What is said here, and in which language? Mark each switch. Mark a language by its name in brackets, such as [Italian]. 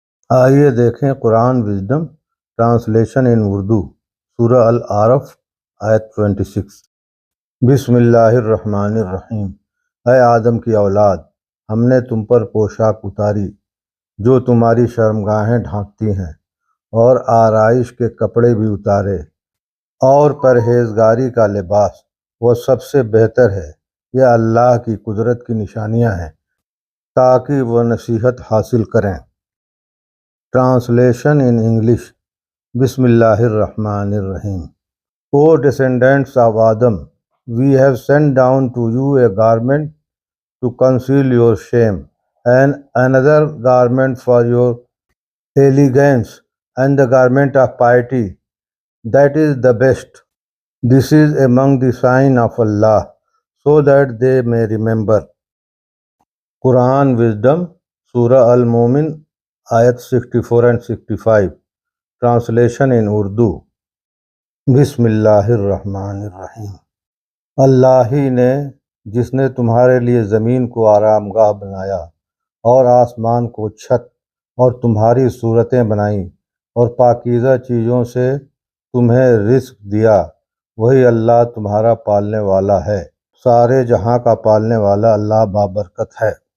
[Urdu] آئیے دیکھیں [English] Quran wisdom translation in Urdu, [Urdu] سورہ العارف آیت 26۔ بسم اللہ الرحمن الرحیم۔ اے آدم کی اولاد، ہم نے تم پر پوشاک اتاری جو تمہاری شرمگاہیں ڈھانکتی ہیں، اور آرائش کے کپڑے بھی اتارے، اور پرہیزگاری کا لباس وہ سب سے بہتر ہے۔ یہ اللہ کی قدرت کی نشانیاں ہیں تاکہ وہ نصیحت حاصل کریں۔ [English] Translation in English. Bismillahir Rahmanir Rahim. O descendants of Adam, we have sent down to you a garment to conceal your shame, and another garment for your elegance, and the garment of piety, that is the best. This is among the sign of Allah, so that they may remember. Quran Wisdom, Surah Al-Mumin, آیت 64 and 65. Translation in Urdu. [Urdu] بسم اللہ الرحمن الرحیم۔ اللہ ہی نے جس نے تمہارے لیے زمین کو آرام گاہ بنایا اور آسمان کو چھت اور تمہاری صورتیں بنائیں اور پاکیزہ چیزوں سے تمہیں رزق دیا، وہی اللہ تمہارا پالنے والا ہے۔ سارے جہاں کا پالنے والا اللہ بابرکت ہے،